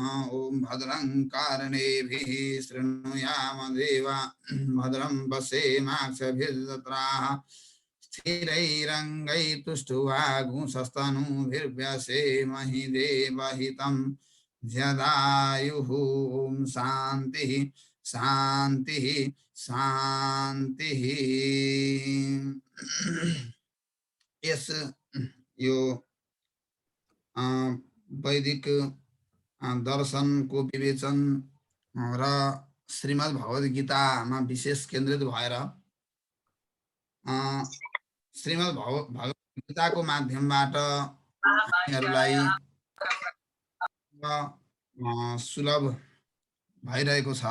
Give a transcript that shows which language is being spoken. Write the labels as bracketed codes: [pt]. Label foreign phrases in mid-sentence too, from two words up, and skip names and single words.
[sa] ओम भद्रं कर्णेभिः शृणुयाम देवा भद्रं पश्येमाक्षभिर्जत्राः स्थिरैरङ्गैस्तुष्टुवागुंसस्तनूभिर्व्यसेमहि देवहितं जदायुः। ओम शान्तिः शान्तिः शान्तिः। [ne] यस यो वैदिक दर्शन को विवेचन र श्रीमद् भगवत गीता में विशेष केन्द्रित भएर श्रीमद् भगवत गीता को माध्यमबाट हामीहरूलाई सुलभ भइरहेको छ।